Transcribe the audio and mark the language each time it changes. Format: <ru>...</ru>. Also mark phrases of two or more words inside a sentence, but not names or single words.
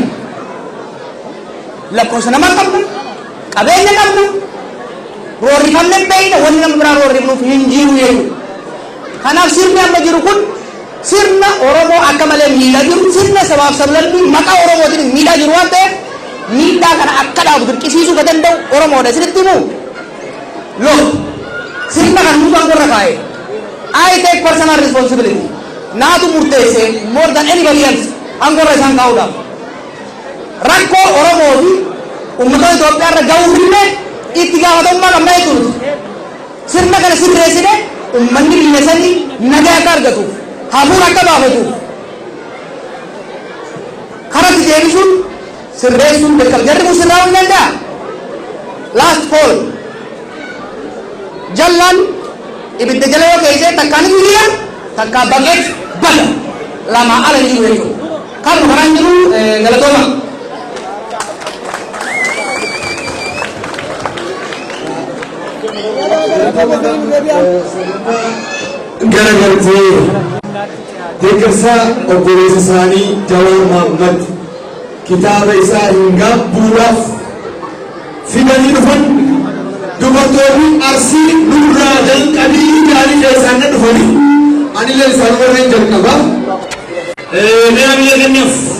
<om>Lakkoofsa nama qabna, qabeenya qabna, roorrifamne hin beekne wanni nama biraa roorrifnuuf hin jiru jechuudha. Kanaaf sirni amma jiru kun sirna Oromoo akka malee miidhaa jiru, sirna sabaaf sablammii maqaa Oromootiin miidhaa jiru waan ta'eef miidhaa kana akka dhaabu dirqisiisuu ka danda'u Oromoodha isinitti himu. Look, sirna kan nuti angorra kaa'e.</om> <en>I take personal responsibility.</en> <om>Naatu murteesse</om> <en>more than anybody else</en> <om>angorra isaan kaa'uudhaaf. Rakkoo Oromoo fi uummata Itoophiyaa irra ga'uu filme itti gaafatamummaa qabna jechuudha. Sirna kana sirreessine uummanni biyya sanii nagaa akka argatuuf, hafuura akka baafatuuf karatti deebisuun sirreessuun beekama. Jarri kun sirraa hin danda'a.</om> <en>Last call.</en> <om>Jallaan ibidda jala yoo keessa takkaan hin miidha, takkaan baqeet bada. Lamaa ala hin jiru jechuudha. Kan kanaan jiru galatooma. Garagaltee deeggarsa obboleessa isaanii Jawaar Mohaammed kitaaba isaa hin gaabbuudhaaf fidanii dhufan dubartoonni Arsii nurraa jalqabii gaarii keessaan dhufanii anillee isaan warreen jalqaba mee amila kennaaf</om>